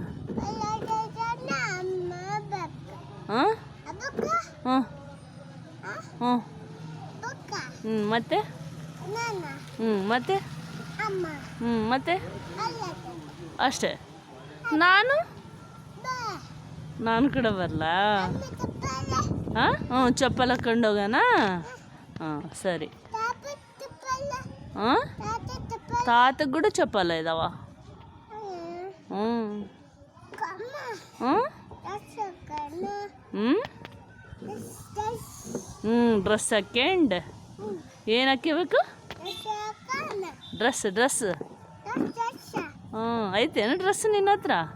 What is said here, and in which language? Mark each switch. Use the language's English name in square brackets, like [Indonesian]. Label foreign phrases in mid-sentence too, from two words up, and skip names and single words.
[Kannada] ಹಾಂ ಹಾಂ ಹ್ಞೂ ಮತ್ತೆ ಮತ್ತೆ ಮತ್ತೆ ಅಷ್ಟೇ. ನಾನು ಕೂಡ ಬರಲ್ಲ. ಹಾಂ ಹ್ಞೂ ಚಪ್ಪಲ್ ಹಾಕ್ಕೊಂಡು ಹೋಗೋಣ. ಹಾಂ ಸರಿ. ಹಾಂ [Telugu] తాతకు కూడా చెప్పాలి ఇదావా [Kannada] ಡ್ರೆಸ್ ಹಾಕ್ಯಂಡು ಏನು ಹಾಕ್ಯಬೇಕು? ಡ್ರೆಸ್ ಐತೇನು ಡ್ರೆಸ್ ನಿನ್ನ ಹತ್ರ?